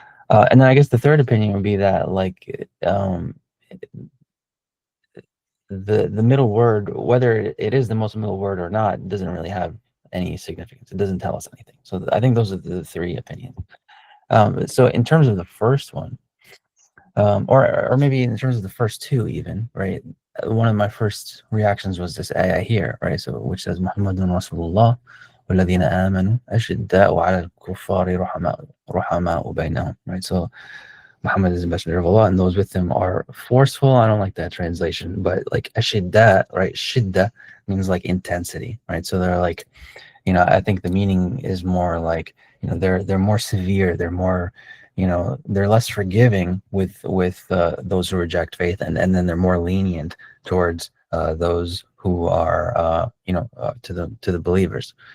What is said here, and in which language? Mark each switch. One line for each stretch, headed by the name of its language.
English: And then I guess the third opinion would be that like the middle word, whether it is the most middle word or not, doesn't really have any significance. It doesn't tell us anything. So I think those are the three opinions. So in terms of the first one, or maybe in terms of the first two even, right? One of my first reactions was this ayah here, right? So which says
Arabic: Muhammadun Rasulullah والذين آمنوا أشداء على الكفار رحماء بينهم, right?
English: So Muhammad is the messenger of Allah and those with him are forceful. I don't like that translation, but like ashidda, right? Shidda means like intensity, right? So they're like, I think the meaning is more like, they're more severe, they're more, they're less forgiving with those who reject faith, and then they're more lenient towards those who are to the believers.